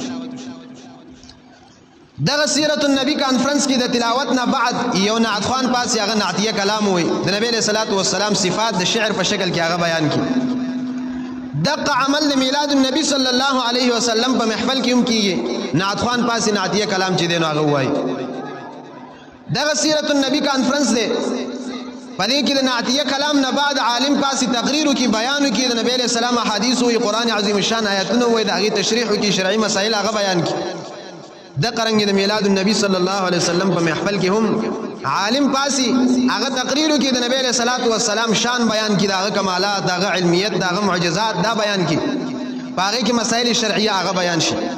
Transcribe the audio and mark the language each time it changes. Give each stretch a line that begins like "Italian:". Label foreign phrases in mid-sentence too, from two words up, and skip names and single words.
Pashto: دغه سیرت النبی کانفرنس کې د تلاوت نه بعد یو نعت خوان پاس هغه نعتیه کلام وي د نبی له
Arabic: صلوات و سلام
Pashto: صفات د شعر په شکل کې هغه بیان کی دغه عمل د میلاد النبی
Arabic: صلی الله علیه وسلم
Pashto: په محفل کې هم کیږي نعت خوان پاس نعتیه کلام چې دین هغه وای دغه سیرت النبی کانفرنس دی پدې کې د نعتیه کلام نه بعد عالم پاس تقریر کی بیان کی د نبی له سلام احادیث او قران عظیم شان آیاتونه وای د هغه تشریح کی شرعي مسائل هغه بیان کی د قرنګ د میلاد النبی
Arabic: صلی الله علیه وسلم
Pashto: په محفل کې هم عالم پاسی هغه تقریر کې د نبی له
Arabic: صلوات و سلام
Pashto: شان بیان کی دغه کمالات دغه علمیت دغه معجزات دا بیان کی باقي کې مسائل شرعیه هغه بیان شي